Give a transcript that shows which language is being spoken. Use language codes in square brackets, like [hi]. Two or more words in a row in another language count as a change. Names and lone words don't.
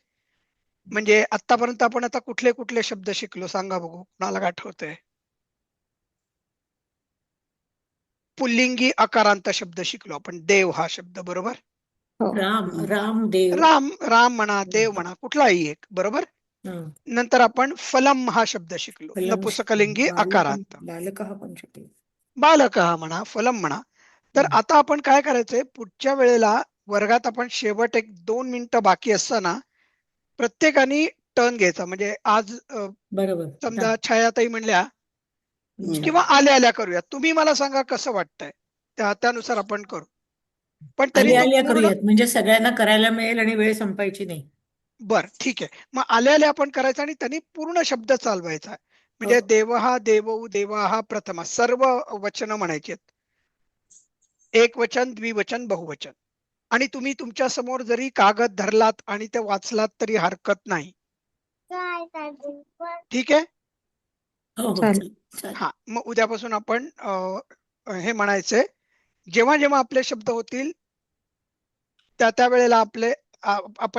[mr] म्हणजे आतापर्यंत आपण आता कुठले कुठले शब्द शिकलो सांगा बघू, कोणाला आठवतंय? पुल्लिंगी आकारांत शब्द शिकलो आपण. देव हा शब्द बरोबर. हो. रामदेव. राम म्हणा, देव म्हणा, कुठलाही एक बरोबर. हं. नंतर आपण फलम हा शब्द शिकलो. फलम, नपुसकलिंगी आकारांत. बालकः पण शिकलो. बालक म्हणा, फलम म्हणा. तर आता आपण काय करायचंय पुढच्या वेळेला वर्गात आपण शेवट एक 2 मिनिटं बाकी असताना प्रत्येकाने टर्न घ्यायचा. म्हणजे आज बरोबर. समजा छायाताई म्हणल्या हम्म. किंवा आल्या आल्या करूया. तुम्ही मला सांगा कसं वाटतंय त्यानुसार आपण करू. पण तरी आल्या तो आल्या पूर्ण. करूयात म्हणजे सगळ्यांना करायला मिळेल आणि वेळ संपायची नाही. बर ठीक आहे. मग आल्या आल्या आपण करायचं आणि त्यांनी पूर्ण शब्द चालवायचा. म्हणजे हो. [sa] देवहा, देवौ, देवाहा, [mr] प्रथमा सर्व वचन म्हणायची. एक वचन, द्विवचन, बहुवचन. आणि तुम्ही तुमच्या समोर जरी कागद धरलात आणि ते वाचलात तरी हरकत नाही. ठीक आहे. हो हो चालेल. चालेल. हा मग उद्यापासून आपण हे म्हणायचंय जेव्हा जेव्हा आपले शब्द होतील त्या वेळेला आपले आपण त्याच्यात सांगू.